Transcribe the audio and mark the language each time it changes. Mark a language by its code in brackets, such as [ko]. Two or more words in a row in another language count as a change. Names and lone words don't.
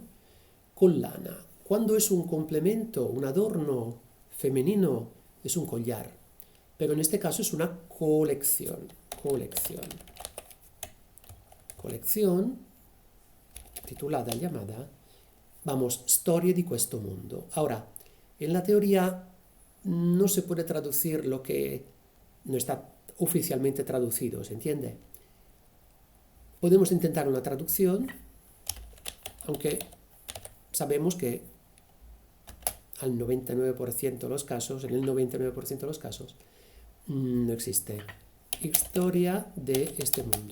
[es] Collana, cuando es un complemento, un adorno femenino, es un collar, pero en este caso es una colección, titulada, llamada, vamos, Storie di questo mondo. Ahora, en la teoría no se puede traducir lo que no está oficialmente traducido, ¿se entiende? Podemos intentar una traducción, aunque sabemos que al 99% de los casos, en el 99% de los casos, no existe historia de este mundo.